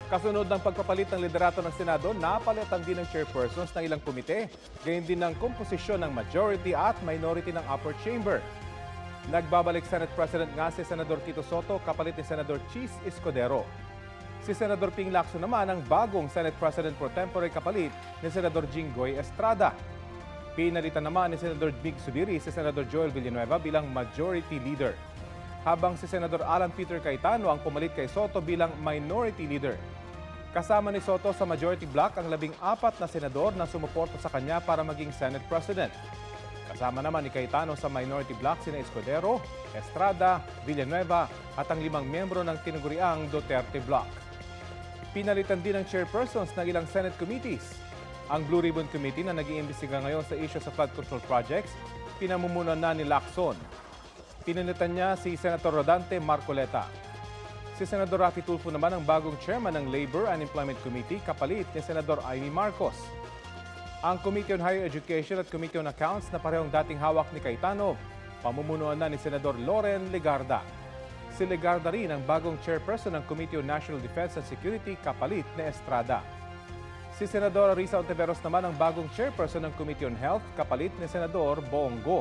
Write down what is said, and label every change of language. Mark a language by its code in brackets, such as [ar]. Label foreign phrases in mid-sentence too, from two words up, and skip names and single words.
[tl] Kasunod ng pagpapalit ng liderato ng Senado, napalitan din ng chairpersons ng ilang komite, gayon din ng komposisyon ng majority at minority ng [en] upper chamber. [tl] Nagbabalik [en] Senate President [tl] nga si Senador Tito Soto kapalit ni Senador Chis Escudero. Si Senador Ping Lacson naman ang bagong [en] Senate President pro tempore [tl] kapalit ni Senador Jinggoy Estrada. Pinalitan naman ni Senador Mig Subiri si Senador Joel Villanueva bilang [en] majority leader, [tl] habang si Senador Alan Peter Cayetano ang pumalit kay Soto bilang [en] minority leader. [tl] Kasama ni Soto sa [en] majority block [tl] ang 14 na senador na sumuporta sa kanya para maging [en] Senate President. [tl] Kasama naman ni Cayetano sa [en] minority block [tl] sina Escudero, Estrada, Villanueva at ang 5 miyembro ng tinaguriang Duterte Block. Pinalitan din ng chairpersons ng ilang [en] Senate committees. [tl] Ang Blue Ribbon Committee na nag-iimbestiga ngayon sa issue sa [en] flood control projects, [tl] pinamumunuan na ni Lacson. Pinalitan niya si Senator Rodante Marcoleta. Si Senador Raffy Tulfo naman ang bagong chairman ng Labor and Employment Committee kapalit ni Senador Amy Marcos. Ang Committee on Higher Education at Committee on Accounts na parehong dating hawak ni Cayetano, pamumunuan na ni Senador Loren Legarda. Si Legarda rin ang bagong chairperson ng Committee on National Defense and Security kapalit ni Estrada. Si Senador Risa Ontiveros naman ang bagong chairperson ng Committee on Health kapalit ni Senador Bongo.